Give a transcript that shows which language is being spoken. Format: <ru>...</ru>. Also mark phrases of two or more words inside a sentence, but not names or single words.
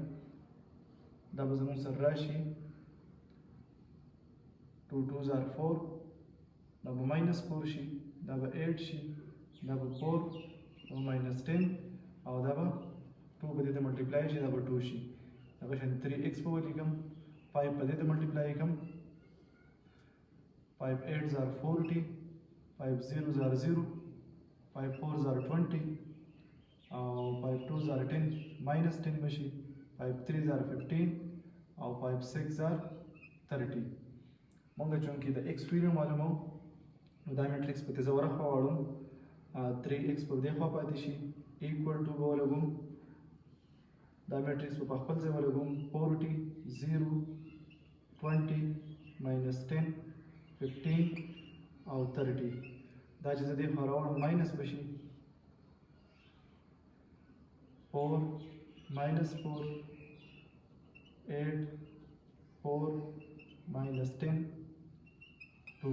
<ps>دا به زموږ سره راشي</ps> <en>2 2s are 4.</en> <ps>دا به minus 4 شي. دا به 8 شي. دا به 4 او minus 10 او دا به 2 په دې ته ملټیپلای شي. دا به 2 شي. دا به شان 3x په ولیکم 5 په دې ته ملټیپلای کوم</ps> <en>5 8s are 40 5 0s are 0 5 4s are 20</en> <ps>او</ps> <en>5 2s are 10 minus 10</en> <ps>بشي</ps> <en>5 3s are 15</en> <ps>او</ps> <en>5 6s are 30.</en> <ps>مونږ چونکې د x ویلیو معلومو نو دا میټرکس په تیزه ورخوا واړو 3x په دې خوا پاتې شي</ps> <en>equal to</en> <ps>به ولګوم دا میټرکس په خپل ځای ولګوم 40 0 20 minus 10 15 او 30. دا چې زه دې خوا راوړم ماینس بشي 4 minus 4 8 4 minus 10 2.</ps>